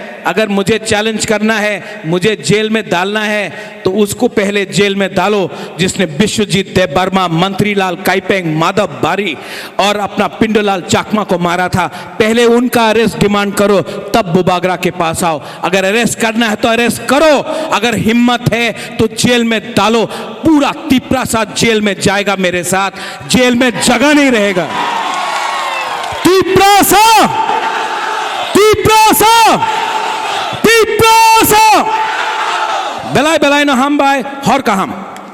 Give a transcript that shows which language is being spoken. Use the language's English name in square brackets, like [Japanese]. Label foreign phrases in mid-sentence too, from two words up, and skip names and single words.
[Hindi] अगर मुझे चैलेंज करना है, मुझे जेल में डालना है, तो उसको पहले जेल में डालो जिसने विश्वजीत देबबर्मा, मंत्रीलाल काइपेंग, माधव बारी और अपना पिंडोलाल चाकमा को मारा था। पहले उनका अरेस्ट डिमांड करो, तब बुबागरा के पास आओ। अगर अरेस्ट करना है तो अरेस्ट करो, अगर हिम्मत है तो जेल में डालो। पूरा तिपरासा जेल में जाएगा मेरे साथ, जेल में जगह नहीं रहेगा। तिपरासा, तिपरासा, तिपरासा। [Kok Borok] बेलाय बेलाय न हम बाय हर का हम।